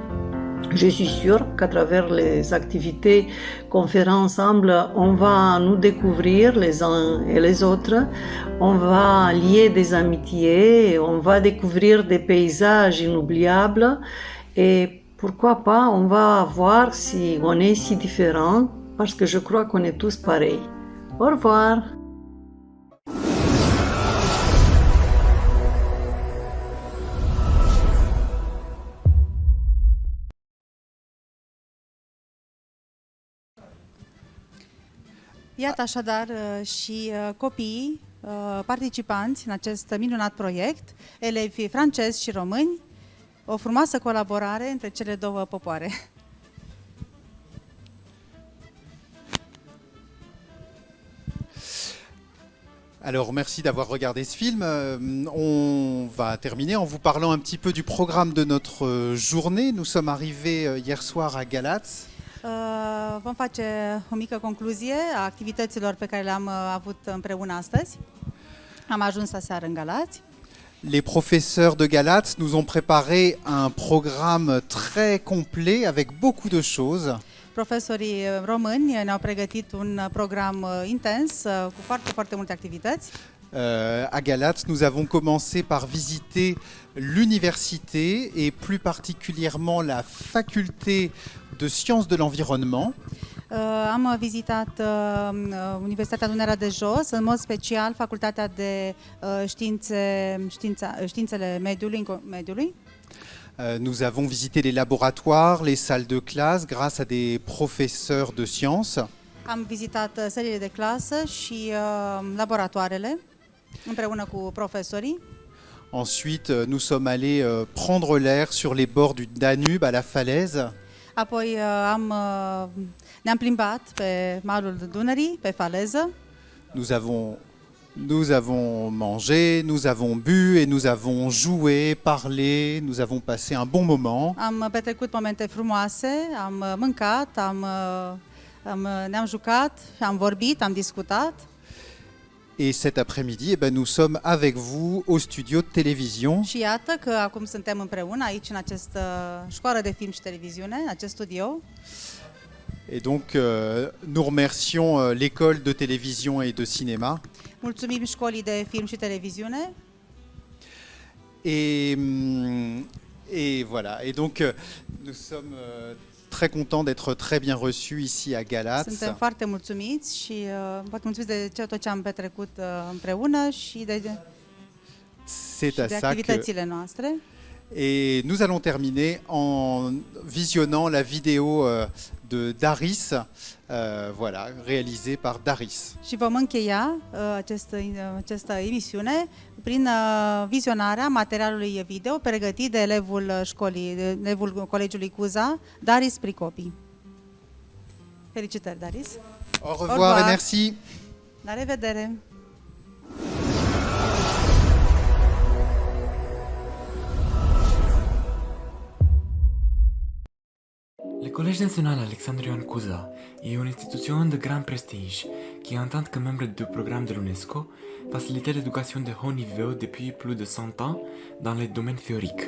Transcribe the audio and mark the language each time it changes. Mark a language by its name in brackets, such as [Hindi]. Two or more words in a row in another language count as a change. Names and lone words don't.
[French] Je suis sûre qu'à travers les activités qu'on fera ensemble, on va nous découvrir les uns et les autres, on va lier des amitiés, on va découvrir des paysages inoubliables et pourquoi pas, on va voir si on est si différents parce que je crois qu'on est tous pareils. Au revoir! [Romanian] Iată așadar și copiii participanți în acest minunat proiect, elevi francezi și români, o frumoasă colaborare între cele 2 popoare. [French] Alors, merci d'avoir regardé ce film. On va terminer en vous parlant un petit peu du programme de notre journée. Nous sommes arrivés hier soir à Galați. [Romanian] Vom face o mică concluzie a activităților pe care le-am avut împreună astăzi. Am ajuns aseară în Galați. [French] Les professeurs de Galați nous ont préparé un programme très complet avec beaucoup de choses. [Romanian] Profesorii români ne-au pregătit un program intens cu foarte, foarte multe activități. [French] À Galați, nous avons commencé par visiter l'université et plus particulièrement la faculté de sciences de l'environnement. [Romanian] Am vizitat Universitatea Dunărea de Jos, în mod special Facultatea de Științele Mediului. [French] Nous avons visité les laboratoires, les salles de classe grâce à des professeurs de sciences. [Romanian] Am vizitat sălile de clasă și laboratoarele împreună cu profesorii. [French] Ensuite, nous sommes allés prendre l'air sur les bords du Danube, à la falaise. [Romanian] Apoi ne-am plimbat pe malul Dunării, pe faleză. [French] Nous avons mangé, nous avons bu et nous avons joué, parlé, nous avons passé un bon moment. [Romanian] Am petrecut momente frumoase, am mâncat, ne-am jucat, am vorbit, am discutat. [French] Et cet après-midi, nous sommes avec vous au studio de télévision. [Romanian] Și iată că acum suntem împreună aici în această școală de film și televiziune, în acest studio. [French] Et donc, nous remercions l'école de télévision et de cinéma. [Romanian] Mulțumim școlii de film și televiziune. [French] Et voilà. Et donc, nous sommes très contents d'être très bien reçus ici à Galați. [Romanian] Suntem foarte mulțumiți și foarte mulțumiți de tot ce am petrecut împreună și de activitățile noastre. [French] Et nous allons terminer en visionnant la vidéo de Daris, voilà, réalisée par Daris. [Romanian] Și vom încheia această emisiune prin vizionarea materialului video pregătit de elevul colegiului Cuza, Daris Pricopi. Felicitări, Daris! [French] Au revoir et merci! [Romanian] La revedere! [French] Le Collège national Alexandre Ioan Cuza est une institution de grand prestige qui, en tant que membre du programme de l'UNESCO, facilite l'éducation de haut niveau depuis plus de 100 ans dans les domaines théoriques.